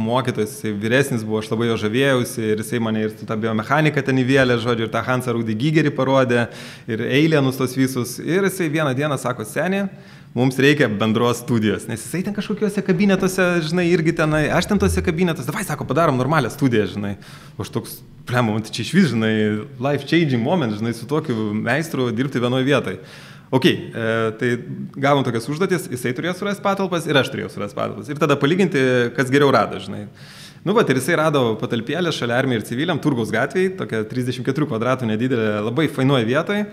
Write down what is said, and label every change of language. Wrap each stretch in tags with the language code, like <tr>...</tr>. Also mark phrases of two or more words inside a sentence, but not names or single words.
<lt>mokytojas, jisai vyresnis buvo, aš labai jo žavėjausi ir jisai mane ir tą biomechaniką ten įvėlė, žodžiu, ir tą Hansą Rudį Gigerį parodė ir Eilienus tos visus ir jisai vieną dieną sako, senė, mums reikia bendros studijos, nes jisai ten kažkokiuose kabinetuose, žinai, irgi tenai, aš ten tuose kabinetuose, davai, sako, padarom normalią studiją, žinai, aš toks, man čia iš vis, žinai,</lt> <en>life-changing moment,</en> <lt>žinai, su tokiu meistru dirbti vienoje vietoje. Ok, tai gavom tokias užduotis, jisai turėjo surasti patalpas ir aš turėjau surasti patalpas. Ir tada palyginti, kas geriau rado, žinai. Ir jisai rado patalpėlę šalia armijai ir civiliam, Turgaus gatvėje, tokia 34 kvadratų nedidelė, labai fainuoja vietoje.</lt>